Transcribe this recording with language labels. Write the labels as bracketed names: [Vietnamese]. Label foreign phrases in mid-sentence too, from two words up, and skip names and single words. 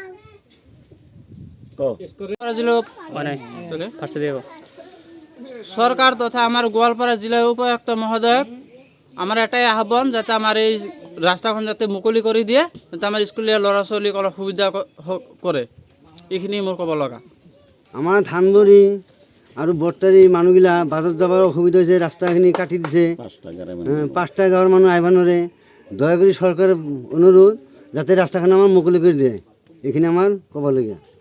[Assamese] সরকার তথা আমার গোয়ালপাড়া জেলার উপায়ুক্ত মহোদয় আমার এটাই আহ্বান যাতে আমার এই রাস্তাখন যাতে মুকলি করে দিয়ে যাতে আমার স্কুলীয়া ল'ৰা ছোৱালীক অলপ সুবিধা কৰে এইখিনি মোৰ ক'ব লগা আমাৰ ধানবৰী আৰু বৰ্তাৰী মানুহগিলা বাজাৰত যাবৰ অসুবিধা হৈছে ৰাস্তাখিনি কাটি দিছে 5টা গাঁৱৰ মানুহ আহিব নোৱাৰে দয়া কৰি চৰকাৰে অনুৰোধ যাতে ৰাস্তাখন আমাৰ মুকলি কৰি দিয়ে এইখিনি আমাৰ ক'বলগীয়া